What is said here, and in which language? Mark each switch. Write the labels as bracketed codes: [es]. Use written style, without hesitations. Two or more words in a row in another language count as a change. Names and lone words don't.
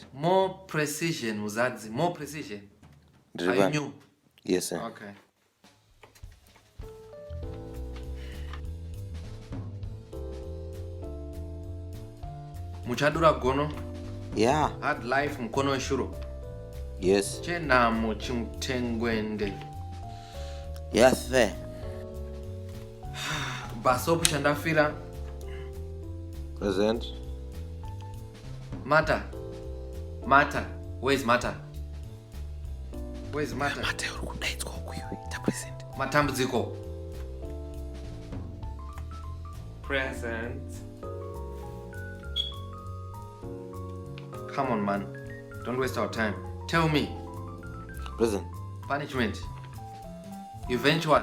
[en] More precision, Muzadzi. More precision. Are you new? Yes, sir. Okay. Muchadura gono. Yeah. Hard life mkono weshuro. Yes. Chenamo chimtengwende. Yes, sir. Basopu chandafira. Present. Mata. Mata. Where's Mata? Where's Mata? [sn] Mata urikudaidzwa kwe. Ta present. [en] Matambudziko. Present. Come on, man. Don't waste our time. Tell me. Present. Punishment. Eventual.